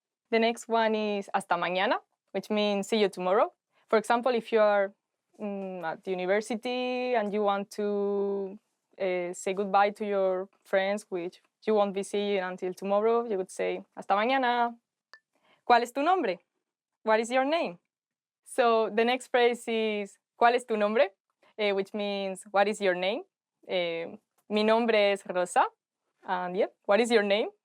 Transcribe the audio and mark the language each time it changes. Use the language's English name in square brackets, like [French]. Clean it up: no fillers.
[English] The next one is [Spanish] hasta mañana, [English] which means see you tomorrow. For example, if you are at the university and you want to say goodbye to your friends, which you won't be seeing until tomorrow, you would say [Spanish] hasta mañana. ¿Cuál es tu nombre? [English] What is your name? So the next phrase is [Spanish] ¿cuál es tu nombre? [English] Which means what is your name? [Spanish] Mi nombre es Rosa. [English] And yep, what is your name?